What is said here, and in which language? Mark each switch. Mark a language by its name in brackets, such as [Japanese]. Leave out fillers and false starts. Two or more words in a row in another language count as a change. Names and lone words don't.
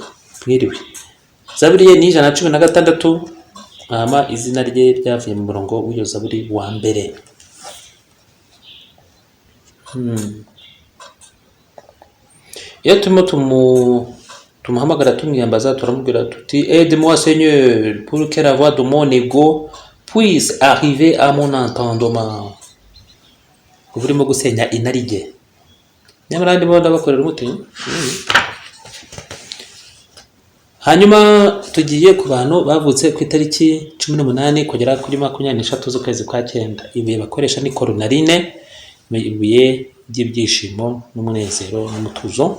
[Kinyarwanda] Mwiriwe. Zaburi ye ni 116. Hama izina rye ryavuye mu murongo w'iyo Zaburi wa mbere. Iyo turimo tumuhamagara tumwiyambaza turamubwira tuti [French] aide-moi Seigneur pour que la voix de mon ego puisse arriver à mon entendement. [Kinyarwanda] Uburimo gusenya inarijye. Nyamara ndimo ndabakorera umuti. Hanyuma tugiye ku bantu bavutse ku itariki 18 kugera kuri 23 z'ukwezi kwa 9. Ibuye bakoresha ni cornaline, ibuye ry'ibyishimo n'umunezero n'umutuzo.